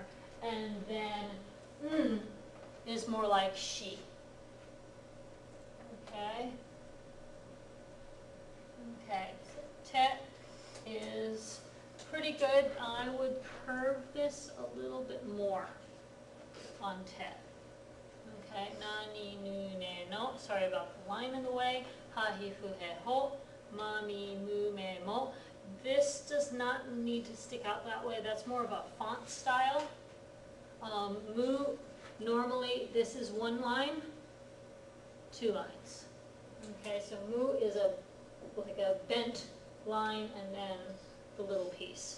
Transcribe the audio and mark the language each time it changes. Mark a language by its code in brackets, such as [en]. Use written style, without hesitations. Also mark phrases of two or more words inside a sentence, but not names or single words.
[en] And then is more like shi. Okay? Okay, so te is pretty good. I would curve this a little bit more on te. [ja] Okay, na, ni, nu, ne, no. [en] Sorry about the line in the way. [ja] Ha, hi, fu, he, ho. Ma, mi, mu, me, mo. [en] This does not need to stick out that way. That's more of a font style. Mu, normally this is one line, two lines. Okay, so mu is like a bent line and then the little piece.